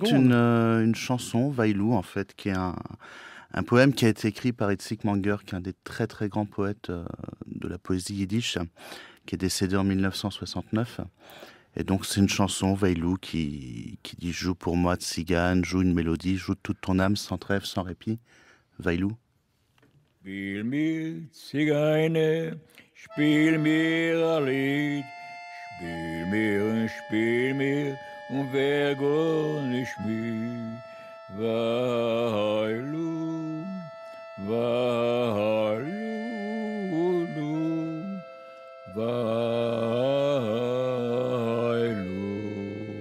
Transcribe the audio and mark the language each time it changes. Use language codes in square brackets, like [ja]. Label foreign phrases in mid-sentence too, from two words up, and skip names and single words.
[fr] Il chante une chanson, Vailou, en fait, qui est un poème qui a été écrit par Itzik Manger, qui est un des très très grands poètes de la poésie yiddish, qui est décédé en 1969. Et donc c'est une chanson, Vailou, qui dit « Joue pour moi, tzigane, joue une mélodie, joue toute ton âme sans trêve, sans répit. » Vailou. [de] Spiel mir, Zigane, spiel mir ein Lied, spiel mir, und wer gar nicht mehr. Vailou, Vailou, Vailou.